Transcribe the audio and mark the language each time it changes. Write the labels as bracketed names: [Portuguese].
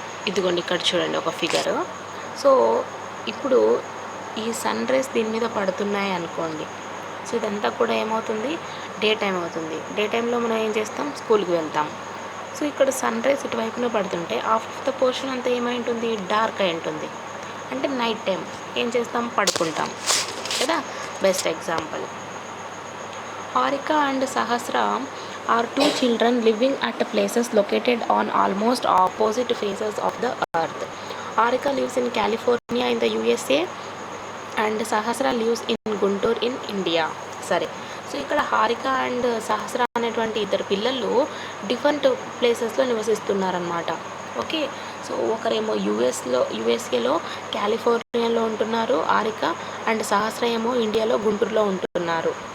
[Telugu] ఇదిగోండి, ఇక్కడ చూడండి ఒక ఫిగర్. సో ఇప్పుడు ఈ సన్ రైస్ దీని మీద పడుతున్నాయి అనుకోండి. సో ఇదంతా కూడా ఏమవుతుంది? డే టైం అవుతుంది. డే టైంలో మనం ఏం చేస్తాం? స్కూల్కి వెళ్తాం. సో ఇక్కడ సన్ రైస్ ఇటువైపున పడుతుంటే [English] half of the portion [Telugu] అంతా ఏమై ఉంటుంది? డార్క్ అయి ఉంటుంది. అంటే నైట్ టైం ఏం చేస్తాం? పడుకుంటాం కదా. [English] Best example, Harika and Sahasra are 2 children living at places located on almost opposite faces of the earth. Harika lives in California in the USA and Sahasra lives in Guntur in India. [Telugu] సరే, so ఇక్కడ Harika and సహస్ర అనేటువంటి ఇద్దరు పిల్లలు different ప్లేసెస్లో నివసిస్తున్నారనమాట. Okay, so ఒకరేమో యుఎస్ఏలో కాలిఫోర్నియాలో ఉంటున్నారు Harika, and సహస్ర ఏమో ఇండియాలో గుంటూరులో ఉంటున్నారు.